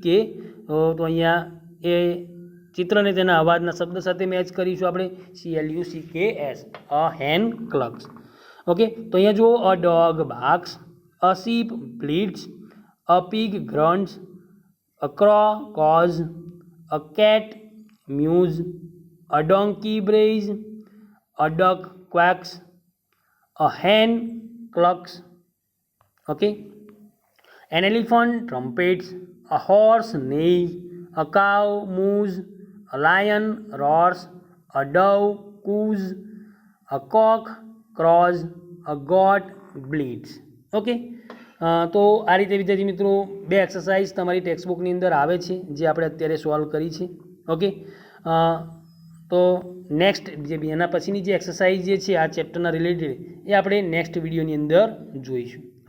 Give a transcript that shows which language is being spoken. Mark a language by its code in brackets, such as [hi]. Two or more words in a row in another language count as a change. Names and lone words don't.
[gu] તો અહીંયા એ ચિત્રને તેના અવાજના શબ્દ સાથે મેચ કરીશું આપણે CLUCKS, [en] hen clucks. ઓકે, [gu] તો અહીંયા જુઓ [en] a dog barks, a sheep bleats, a pig grunts, a crow caws, a cat mews, a donkey brays, a duck quacks, a hen clucks. Okay, an elephant trumpets, a horse neighs, a cow moos, a lion roars, a dove coos, a cock crows, a goat bleats. [gu] ઓકે, તો આ રીતે વિદ્યાર્થી મિત્રો બે એક્સરસાઇઝ તમારી ટેક્સ્ટબુકની અંદર આવે છે જે આપણે અત્યારે સોલ્વ કરી છે. ઓકે, તો નેક્સ્ટ જે એના પછીની જે એક્સરસાઇઝ જે છે આ ચેપ્ટરના રિલેટેડ એ આપણે નેક્સ્ટ વિડીયોની અંદર જોઈશું.